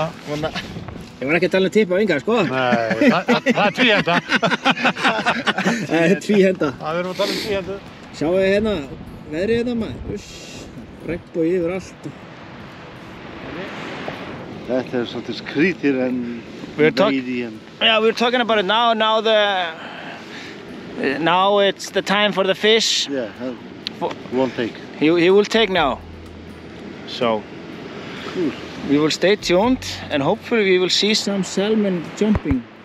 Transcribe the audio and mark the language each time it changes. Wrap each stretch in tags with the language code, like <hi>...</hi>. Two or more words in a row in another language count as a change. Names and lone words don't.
<is>Ég var ekki að tala tippa á yngar, sko. Nei, það er tvíhenda. Það er tvíhenda. Það erum að tala tvíhendu. Sjáu þið hérna, veðrið hérna maður. Uss, regnbogi yfir allt. Þetta er svolítið skrítið en</is> <en>we're talking about it now. Now Now it's the time for the fish. Yeah, won't take. He will take now. So Cool. we will stay tuned and hopefully we will see some salmon jumping.</en>